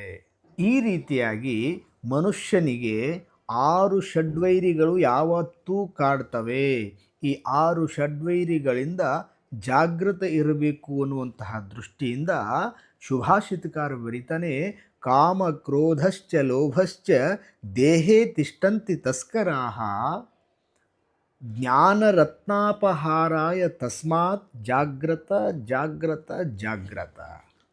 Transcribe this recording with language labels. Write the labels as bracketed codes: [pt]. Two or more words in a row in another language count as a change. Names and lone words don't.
[kn] ಈ ರೀತಿಯಾಗಿ ಮನುಷ್ಯನಿಗೆ 6 ಷಡ್ವೈರಿಗಳು ಯಾವತ್ತೂ ಕಾಡ್ತವೆ. ಈ 6 ಷಡ್ವೈರಿಗಳಿಂದ ಜಾಗೃತ ಇರಬೇಕು ಅನ್ನುವಂತಹ ದೃಷ್ಟಿಯಿಂದ ಶುಭಾಷಿತಕಾರ ಬರಿತಾನೆ, [sa] ಕಾಮ ಕ್ರೋಧಶ್ಚ ಲೋಭಶ್ಚ ದೇಹೇ ತಿಷ್ಟಂತಿ ತಸ್ಕರಾಹ ಜ್ಞಾನರತ್ನಾಪಹಾರಾಯ ತಸ್ಮಾತ್ ಜಾಗ್ರತ ಜಾಗ್ರತ ಜಾಗ್ರತ.